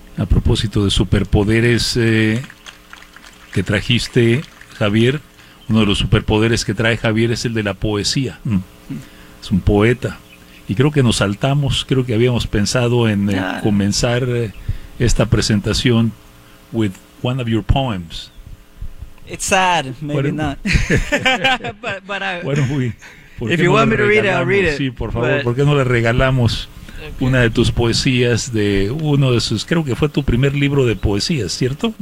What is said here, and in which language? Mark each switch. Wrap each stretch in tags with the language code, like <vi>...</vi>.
<es>A propósito de superpoderes que trajiste, Javier, uno de los superpoderes que trae Javier es el de la poesía. Es un poeta, y creo que nos saltamos, creo que habíamos pensado en comenzar esta presentación</es> <en>with one of your poems. It's sad, maybe not. But if you want me to read it, I'll read it.</en> <es>Sí, por favor, ¿por qué no le regalamos una de tus poesías, de uno de sus, creo que fue tu primer libro de poesías, ¿cierto?</es>